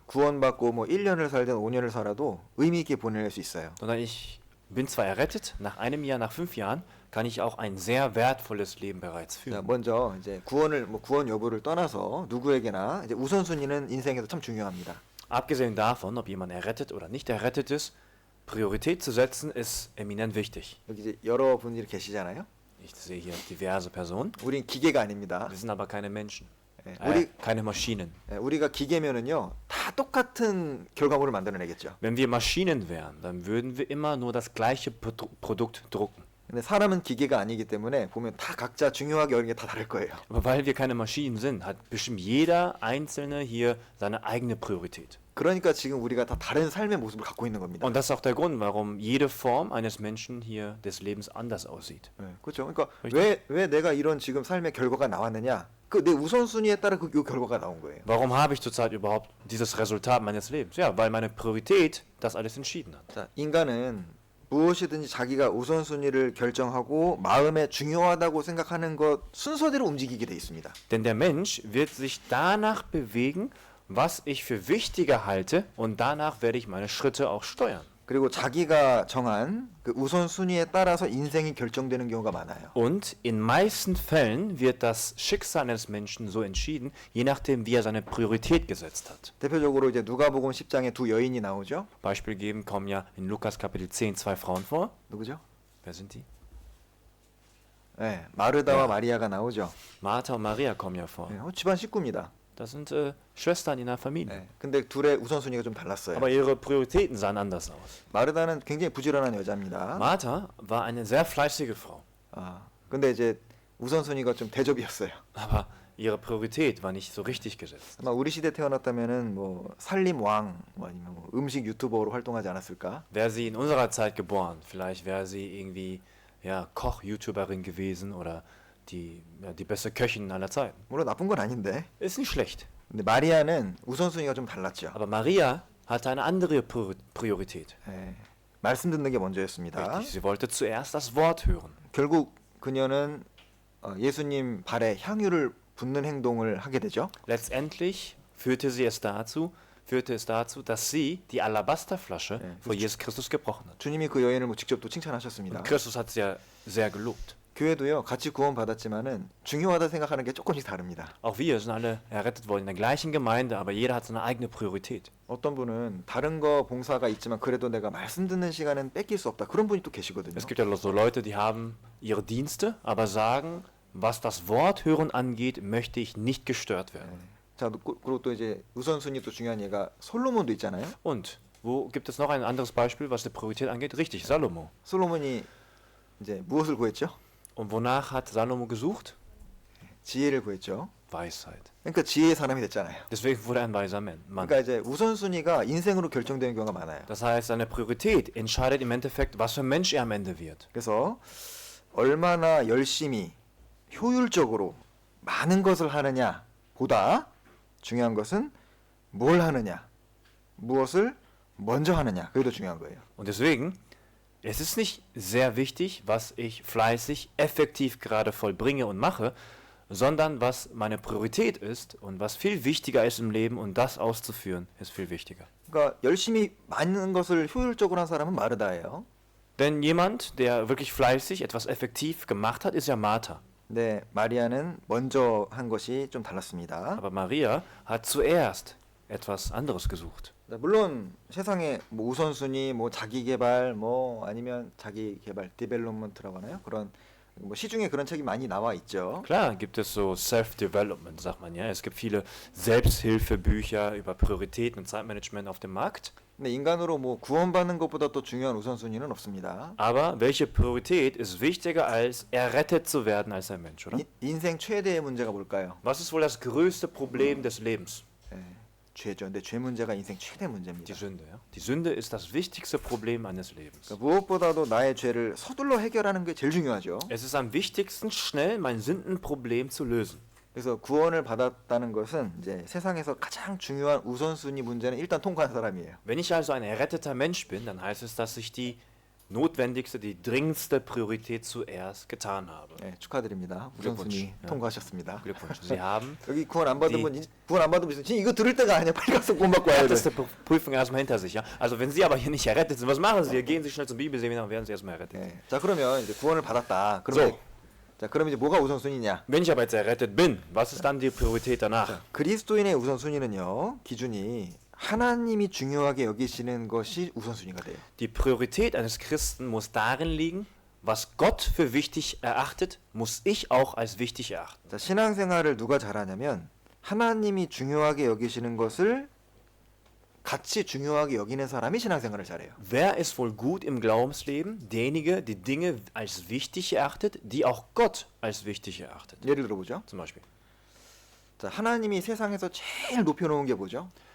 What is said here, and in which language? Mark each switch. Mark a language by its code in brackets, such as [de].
[ko] 구원받고 뭐 1년을 살든 5년을 살아도 의미 있게 보낼 수 있어요. [de] Sondern ich bin zwar errettet, nach einem Jahr, nach 5 Jahren, kann ich auch ein sehr wertvolles Leben bereits [ko] 자, [de] führen. [ko] 먼저 이제 구원 여부를 떠나서 누구에게나 이제 우선순위는 인생에서 참 중요합니다. [de] Abgesehen davon, ob jemand errettet oder nicht errettet ist, Priorität zu setzen ist eminent wichtig. [ko] 여기 이제 여러분들이 계시잖아요. [de] Ich sehe hier diverse Personen. [ko] 우린 기계가 아닙니다. [de] Wir sind aber keine Menschen, [ko] 예, 우리 [de] keine Maschinen. [ko] 우리가 기계면은요 다 똑같은 결과물을 만들어내겠죠. [de] Wenn wir Maschinen wären, dann würden wir immer nur das gleiche Produkt drucken. [ko] 근데 사람은 기계가 아니기 때문에 보면 다 각자 중요하게 여기는 게 다 다를 거예요. [de] Aber weil wir keine Maschinen sind, hat bestimmt jeder Einzelne hier seine eigene Priorität. [ko] 그러니까 지금 우리가 다 다른 삶의 모습을 갖고 있는 겁니다. [de] Und das ist auch der Grund, warum jede Form eines Menschen hier des Lebens anders aussieht. [ko] 네, 그렇죠. 그러니까 그렇죠. 왜 내가 이런 지금 삶의 결과가 나왔느냐? 그 내 우선순위에 따라 그 결과가 나온 거예요. [de] Warum habe ich zurzeit überhaupt dieses Resultat meines Lebens? Ja, weil meine Priorität das alles entschieden hat. [ko] 자, 인간은 무엇이든지 자기가 우선순위를 결정하고 마음에 중요하다고 생각하는 것 순서대로 움직이게 돼 있습니다. [de] Denn der Mensch wird sich danach bewegen, was ich für wichtiger halte, und danach werde ich meine Schritte auch steuern. [ko] 그리고 자기가 정한 그 우선순위에 따라서 인생이 결정되는 경우가 많아요. [de] Und in meisten Fällen wird das Schicksal eines Menschen so entschieden, je nachdem, wie er seine Priorität gesetzt hat. [ko] 대표적으로 이제 누가복음 10장에 두 여인이 나오죠. [de] Beispiel geben kommen ja in Lukas Kapitel 10 2 Frauen vor. [ko] 누구죠? [de] Wer sind die? [ko] 네, 마르다와 네. 마리아가 나오죠. [de] Martha und Maria kommen ja vor. [ko] 네, 집안 식구입니다. [de] Das sind Schwestern in einer Familie. [ko] 네, 근데 둘의 우선순위가 좀 달랐어요. [de] Aber ihre Prioritäten sahen anders aus. [ko] 마르다는 굉장히 부지런한 여자입니다. [de] Martha war eine sehr fleißige Frau. [ko] 근데 이제 우선순위가 좀 대접이었어요. [de] Aber ihre Priorität war nicht so richtig gesetzt. [ko] 아마 우리 시대 태어났다면은 뭐 살림 왕, 뭐 아니면 뭐 음식 유튜버로 활동하지 않았을까? [de] Wäre sie in unserer Zeit geboren, vielleicht wäre sie irgendwie ja, Koch-YouTuberin gewesen oder die beste Köchin aller Zeiten. [ko] 물론 나쁜 건 아닌데. [de] Ist nicht schlecht. [ko] 근데 마리아는 우선순위가 좀 달랐죠. [de] Aber Maria hatte eine andere Priorität. [ko] 네, 말씀 듣는 게 먼저였습니다. [de] Richtig, sie wollte zuerst das Wort hören. [ko] 결국 그녀는 예수님 발에 향유를 붓는 행동을 하게 되죠. [de] Letztendlich führte es dazu, dass sie die Alabasterflasche vor Jesus Christus gebrochen hat. [ko] 주님이 그 여인을 뭐 직접 또 칭찬하셨습니다. [de] Christus hat sie ja sehr gelobt. [ko] 교회도요 같이 구원 받았지만은 중요하다 생각하는 게 조금씩 다릅니다. [de] Auch wir sind alle errettet worden in der gleichen Gemeinde, aber jeder hat seine eigene Priorität. [ko] 어떤 분은 다른 거 봉사가 있지만 그래도 내가 말씀 듣는 시간은 뺏길 수 없다. 그런 분이 또 계시거든요. [de] Es gibt ja so Leute, die haben ihre Dienste, aber sagen, was das Wort hören angeht, möchte ich nicht gestört werden. [ko] 자, 그리고 또 이제 우선순위 또 중요한 예가 솔로몬도 있잖아요. [de] Und Wo gibt es noch ein anderes Beispiel, was die Priorität angeht? Richtig, Salomo. [ko] 솔로몬이 이제 무엇을 구했죠? [de] Und wonach hat Salomo gesucht? [ko] 지혜를 구했죠. [de] Weisheit. [ko] 그러니까 지혜의 사람이 됐잖아요. [de] Deswegen wurde er ein weiser Mann. [ko] 그러니까 이제 우선순위가 인생으로 결정되는 경우가 많아요. [de] Das heißt, seine Priorität entscheidet im Endeffekt, was für ein Mensch er am Ende wird. [ko] 그래서 얼마나 열심히 효율적으로 많은 것을 하느냐 보다 중요한 것은 뭘 하느냐, 무엇을 먼저 하느냐, 그게 더 중요한 거예요. [de] Und deswegen, es ist nicht sehr wichtig, was ich fleißig, effektiv gerade vollbringe und mache, sondern was meine Priorität ist und was viel wichtiger ist im Leben und das auszuführen, ist viel wichtiger. [ko] 그러니까 열심히 많은 것을 효율적으로 한 사람은 마르다예요. [de] Denn jemand, der wirklich fleißig etwas effektiv gemacht hat, ist ja Martha. [ko] 네, 마리아는 먼저 한 것이 좀 달랐습니다. [de] Aber Maria hat zuerst etwas anderes gesucht. [ko] 물론 세상에 뭐 우선순위, 뭐 자기 개발, 뭐 아니면 자기 개발, 디벨롭먼트라고 하나요? 그런 뭐 시중에 그런 책이 많이 나와 있죠. [de] Klar gibt es so Self-Development, sagt man ja. Es gibt viele Selbsthilfebücher über Prioritäten und Zeitmanagement auf dem Markt. [ko] 근데 인간으로 뭐 구원받는 것보다 또 중요한 우선순위는 없습니다. [de] Aber welche Priorität ist wichtiger als errettet zu werden als ein Mensch, oder? [ko] 인생 최대의 문제가 뭘까요? [de] Was ist wohl das größte Problem des Lebens? [ko] 예, 죄죠. 근데 죄 문제가 인생 최대 문제입니다. [de] Die Sünde. Ja? Die Sünde ist das wichtigste Problem eines Lebens. [ko] 그러니까 무엇보다도 나의 죄를 서둘러 해결하는 게 제일 중요하죠. [de] Es ist am wichtigsten, schnell mein Sündenproblem zu lösen. [ko] 그래서 구원을 받았다는 것은 이제 세상에서 가장 중요한 우선순위 문제는 일단 통과한 사람이에요. [de] Wenn ich also ein erretteter Mensch bin, dann heißt es, dass ich die notwendigste, die dringendste Priorität zuerst getan habe. [ko] 예, 축하드립니다. 우선순위 네. 통과하셨습니다. [de] Glückwunsch. Sie haben [ko] 여기 구원 안 받은 이- 분, 구원 안 받은 분 지금 이거 들을 때가 아니야. 빨리 가서 구원 받고 와야 돼. [de] erste Prüfung erstmal hinter sich. Ja? Also wenn Sie aber hier nicht errettet sind, was machen Sie? Gehen Sie schnell zum Bibelseminar und werden Sie erstmal errettet. [ko] 예. 자 그러면 이제 구원을 받았다. 그러면 [de] So. [ko] 자 그럼 이제 뭐가 우선순위냐? [de] Wenn ich aber jetzt errettet bin, was ist dann die Priorität danach? [ko] 그리스도인의 우선순위는요. 기준이 하나님이 중요하게 여기시는 것이 우선순위가 돼요. [de] Die Priorität eines Christen muss darin liegen, was Gott für wichtig erachtet, muss ich auch als wichtig erachten. [ko] 자, 신앙생활을 누가 잘하냐면 하나님이 중요하게 여기시는 것을 같이 중요하게 여기는 사람이 신앙생활을 잘해요. [de] Wer ist wohl gut im Glaubensleben? Derjenige, die Dinge als wichtig erachtet, die auch Gott als wichtig erachtet. [ko] 예를 들어보죠. [de] Zum Beispiel. [ko] 자, 하나님이 세상에서 제일 높여놓은 게 뭐죠?